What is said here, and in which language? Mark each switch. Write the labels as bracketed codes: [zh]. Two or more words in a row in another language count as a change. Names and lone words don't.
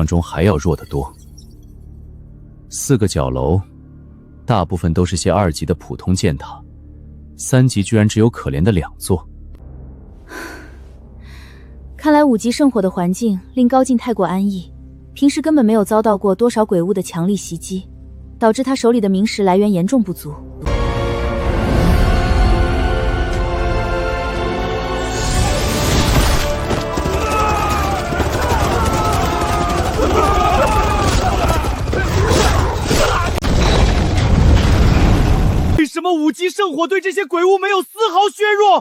[zh] 中還要弱得多。4個角樓，大部分都是些2級的普通箭塔，3級居然只有可憐的2座。看來5 級聖火的環境令高進太過安逸，平時根本沒有遭到過多少鬼物的強力襲擊，導致他手裡的明石來源嚴重不足。為什麼5級聖火對這些鬼物沒有絲毫削弱？